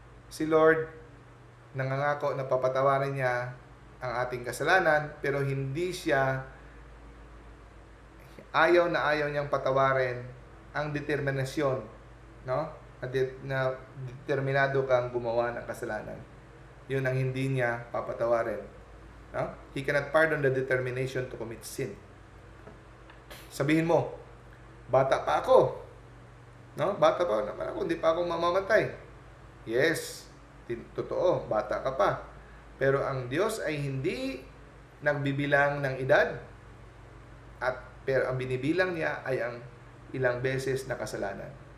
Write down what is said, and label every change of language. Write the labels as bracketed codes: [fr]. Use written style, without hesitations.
[tl] Si Lord, nangangako na papatawarin niya ang ating kasalanan, pero hindi siya, ayaw niyang patawarin ang determinasyon, no? Na determinado kang gumawa ng kasalanan. Yun ang hindi niya papatawarin. No? [en] He cannot pardon the determination to commit sin. [tl] Sabihin mo, bata pa ako. No? Bata pa ako, hindi pa ako mamamatay. Yes, totoo, bata ka pa. Pero ang Diyos ay hindi nagbibilang ng edad, pero ang binibilang niya ay ang ilang beses na kasalanan.